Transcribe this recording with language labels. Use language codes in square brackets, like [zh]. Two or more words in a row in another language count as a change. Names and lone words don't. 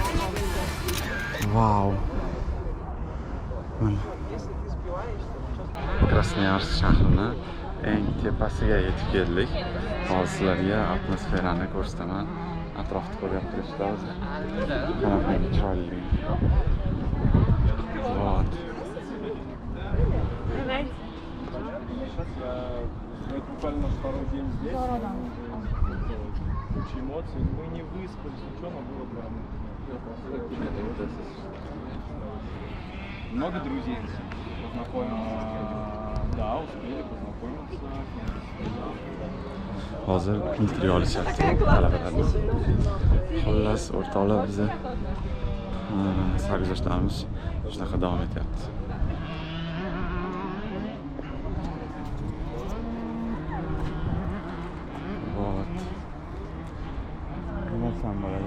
[uz] Wow. Mana Krasnoyarsk shahrini eng tepasiga yetib keldik. Hozir sizlarga atmosferani ko'rsataman. Atrofni ko'rib turibsizlar o'zi. Qanaqa chiroyli. [ru] Вот. Буквально второй день здесь. Куча эмоций. Мы не выспались, ничего, но было прям. Много друзей познакомиться. Да, успели познакомиться. [uz] Hozir intervyu olishyapti talabalarni. Xullas, o'rtoqlar bizni sarguzashtlarimiz shunaqa davom etyapti. Nima bo'ladi?